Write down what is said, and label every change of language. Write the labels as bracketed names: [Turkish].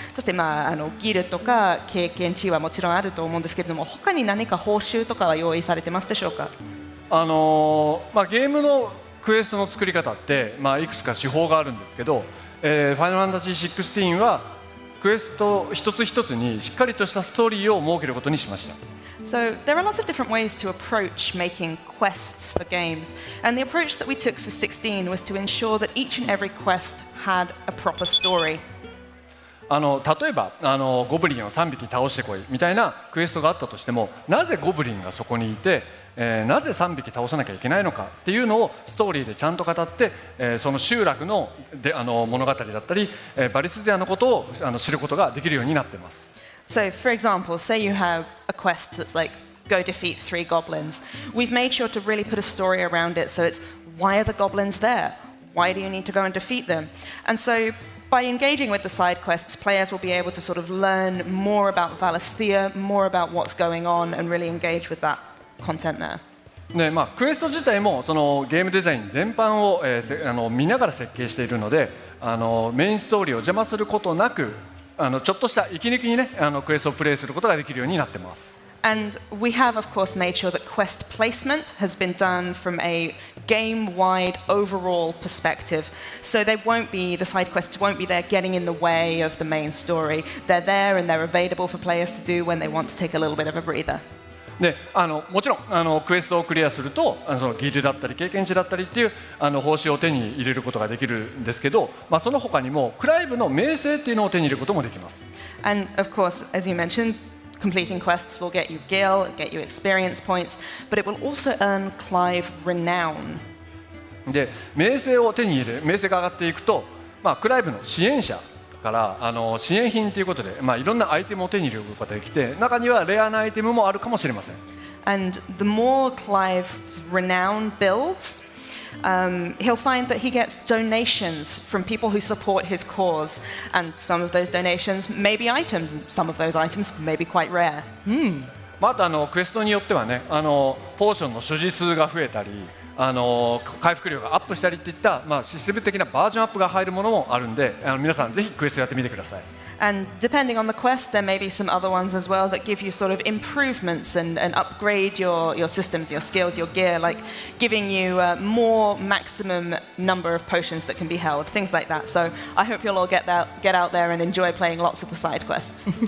[Japanese] そしてギルとか経験値はもちろんあると思うんですけれども、他に何か報酬とかは用意されてますでしょうか。ゲームのクエストの作り方って、いくつか手法があるんですけど、ファイナルファンタジー16はクエスト一つ一つにしっかりとしたストーリーを設けることにしました。 [English] So there are lots of different ways to approach making quests for games, and the approach that we took for 16 was to ensure that each and every quest had a proper story. [Japanese] 例えばゴブリンを3匹倒してこいみたいなクエストがあったとしても、なぜゴブリンがそこにいて、なぜ3匹倒さなきゃいけないのかっていうのをストーリーでちゃんと語って、その集落の物語だったり、バリスゼアのことを知ることができるようになっています。 [English] So, for example, say you have a quest that's like, go defeat 3 goblins. We've made sure to really put a story around it, so it's, why are the goblins there? Why do you need to go and defeat them? And so, by engaging with the side quests, players will be able to sort of learn more about Valisthea, more about what's going on, and really engage with that content there. [Japanese] クエスト自体もそのゲームデザイン全般を、見ながら設計しているので、メインストーリーを邪魔することなく、ちょっとした息抜きにね、クエストをプレイすることができるようになってます。 [English] And we have, of course, made sure that quest placement has been done from a game-wide overall perspective. So they won't be, the side quests won't be there getting in the way of the main story. They're there and they're available for players to do when they want to take a little bit of a breather. [Japanese] でもちろんクエストをクリアするとそのギルだったり経験値だったりっていう報酬を手に入れることができるんですけど、その他にもクライブの名声っていうのを手に入れることもできます。 [English] And of course, as you mentioned, completing quests will get you gil, get you experience points, but it will also earn Clive renown. [Japanese] で名声を手に入れ名声が上がっていくと、クライブの支援者から支援品ということで、いろんなアイテムを手に入れることができて、中にはレアなアイテムもあるかもしれません。 [English] And the more Clive's renown builds, he'll find that he gets donations from people who support his cause, and some of those donations may be items, and some of those items may be quite rare. [Japanese] あとクエストによってはね、ポーションの所持数が増えたり、回復量がアップしたりっていった、システム的なバージョンアップが入るものもあるんで、皆さんぜひクエストやってみてください。 [English] And depending on the quest, there may be some other ones as well that give you sort of improvements and upgrade your systems, your skills, your gear, like giving you more maximum number of potions that can be held, things like that. So I hope you'll all get out there and enjoy playing lots of the side quests.